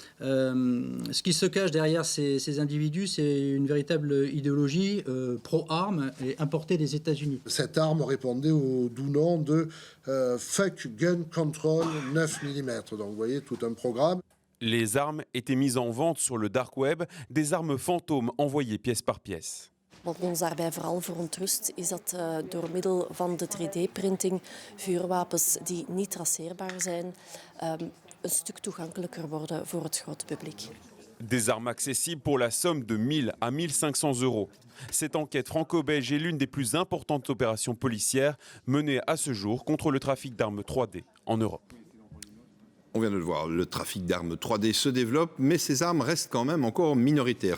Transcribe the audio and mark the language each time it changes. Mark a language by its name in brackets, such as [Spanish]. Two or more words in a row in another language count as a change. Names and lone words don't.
[French] Ce qui se cache derrière ces individus, c'est une véritable idéologie pro-armes et importée des États-Unis. Cette arme répondait au doux nom de Fuck Gun Control 9 mm. Donc vous voyez, tout un programme. Les armes étaient mises en vente sur le [English] dark web, [French] des armes fantômes envoyées pièce par pièce. [Dutch] Wat ons daarbij vooral verontrust is dat door middel van de 3D-printing vuurwapens die niet traceerbaar zijn een stuk toegankelijker worden voor het grote publiek. [French] Des armes accessibles pour la somme de 1000 à 1500 euros. Cette enquête franco-belge est l'une des plus importantes opérations policières menées à ce jour contre le trafic d'armes 3D en Europe. On vient de le voir, le trafic d'armes 3D se développe, mais ces armes restent quand même encore minoritaires.